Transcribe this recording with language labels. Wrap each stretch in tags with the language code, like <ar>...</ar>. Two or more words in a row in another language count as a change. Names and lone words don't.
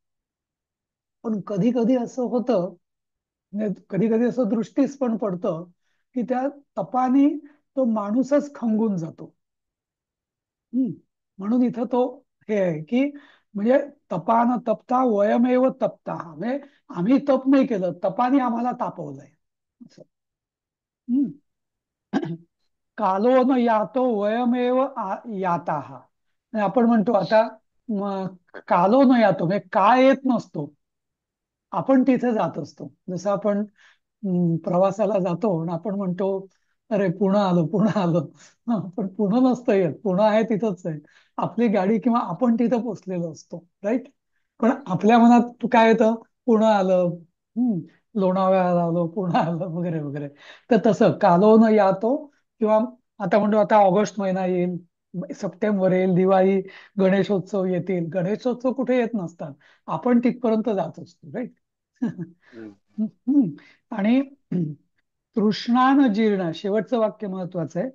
<mr>पण कधी कधी असं होतं, कधी कधी असं दृष्टीस पण पडतं, की त्या तपाने तो माणूसच खंगून जातो. हम्म. म्हणून इथं तो हे आहे की, म्हणजे</mr> <sa>तपान तपता वयमेव तपता,</sa> <mr>म्हणजे आम्ही तप नाही केलं, तपाने आम्हाला तापवलंय असं. हम्म.</mr> <sa>कालो न यातो वयमेव याताः.</sa> <mr>म्हणजे आपण म्हणतो आता,</mr> <sa>कालो न यातो</sa> <mr>म्हणजे काळ येत नसतो, आपण तिथे जात असतो. जसं आपण प्रवासाला जातो आणि आपण म्हणतो, अरे पुणे आलो, पुणे आलो. पण पुणे नसतं येत, पुणे आहे तिथंच आहे, आपली गाडी किंवा आपण तिथं पोचलेलो असतो, राईट. पण आपल्या मनात काय येतं, पुणे आलं, लोणावळ्याला आलो, पुणे आलं, वगैरे वगैरे. तर तसं</mr> <sa>कालो न यातो,</sa> <mr>किंवा आता म्हणतो आता ऑगस्ट महिना येईल, सप्टेंबर येईल, दिवाळी, गणेशोत्सव येतील. गणेशोत्सव कुठे येत नसतात, आपण तिथपर्यंत जात असतो, राईट. हम्म. आणि</mr> <sa>तृष्णान जीर्ण,</sa> <mr>शेवटचं वाक्य महत्वाचं आहे.</mr>